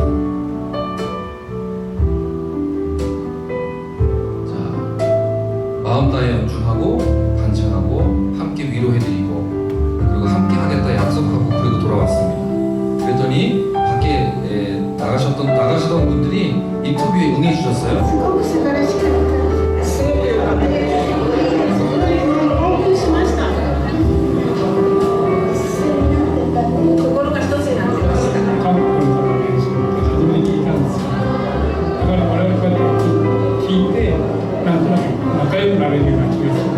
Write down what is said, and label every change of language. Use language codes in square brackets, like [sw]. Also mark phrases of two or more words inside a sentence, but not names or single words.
[ko] 자, 마음 다해 연주하고 간증하고 함께 위로해드리고 그리고 함께 하겠다 약속하고 그리고 돌아왔습니다. 그랬더니 밖에 나가시던 분들이 인터뷰에 응해주셨어요. [ja] すごく素晴らしかった。すごく良かったです。興奮しました。心が一つになってました。韓国の方の練習って初めに聞いたんですよ。だから我々こうやって聞いて、なんとなく仲良くなれるような気がする。